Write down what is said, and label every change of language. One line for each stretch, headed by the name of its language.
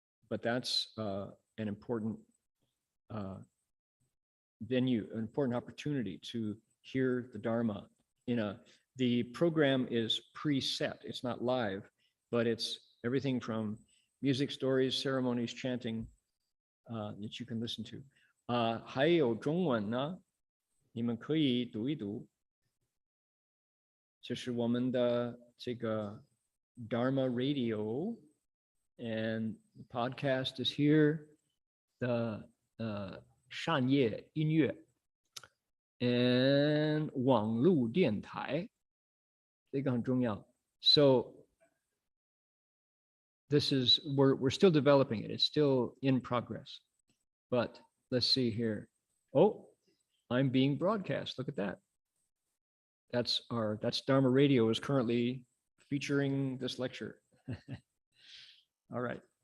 English: But that's an important venue, an important opportunity to hear the Dharma. The program is preset. It's not live, but it's everything from music, stories, ceremonies, chanting that you can listen to.
Chinese: 还有中文呢，你们可以读一读。这是我们的这个
English: Dharma Radio, and the podcast is here.
Chinese: The 善业音乐 and 网络电台，这个很重要。
English: So this is, we're still developing it. It's still in progress. But let's see here. Oh, I'm being broadcast. Look at that. That's Dharma Radio is currently featuring this lecture. All right.